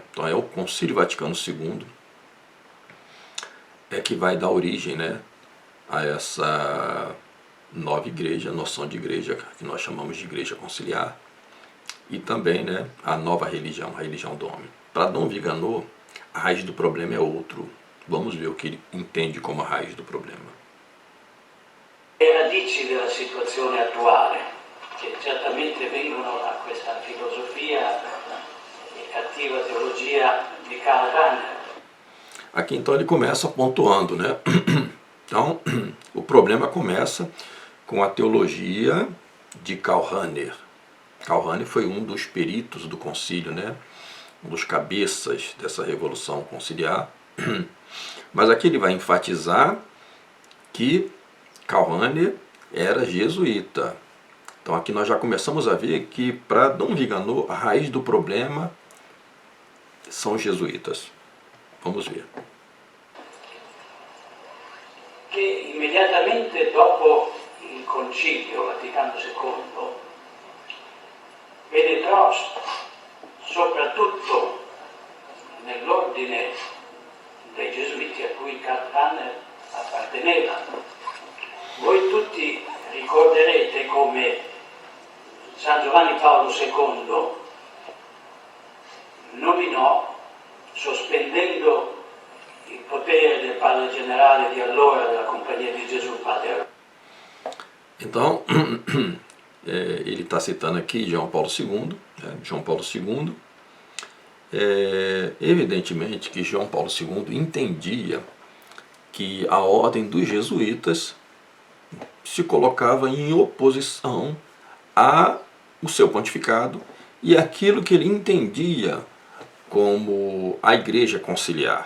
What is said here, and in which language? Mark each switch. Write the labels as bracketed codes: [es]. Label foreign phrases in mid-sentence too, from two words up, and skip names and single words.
[pt] Então é o Concílio Vaticano II que vai dar origem, né, a essa nova igreja, a noção de igreja que nós chamamos de igreja conciliar, e também, né, a nova religião, a religião do homem. Para Dom Viganò, a raiz do problema é outro. Vamos ver o que ele entende como a raiz do problema. [it] Le radici della situazione attuale, che certamente vengono da questa filosofia e cattiva teologia di Karl Rahner. [pt] Aqui então ele começa pontuando, né? Então o problema começa com a teologia de Karl Rahner. Karl Rahner foi um dos peritos do concílio, né? Um dos cabeças dessa revolução conciliar. Mas aqui ele vai enfatizar que Karl Rahner era jesuíta. Então aqui nós já começamos a ver que para Dom Viganò a raiz do problema são os jesuítas. Vamos ver. [it] Che immediatamente dopo il Concilio Vaticano II penetrò soprattutto nell'ordine dei Gesuiti a cui Karl Rahner apparteneva. Voi tutti ricorderete come San Giovanni Paolo II nominò, sospendendo il potere del padre generale di allora della Compagnia di Gesù, padre. [pt] Então, ele está citando aqui João Paulo II, né? João Paulo II. Evidentemente que João Paulo II entendia que a ordem dos jesuítas se colocava em oposição ao seu pontificado e aquilo que ele entendia como a igreja conciliar.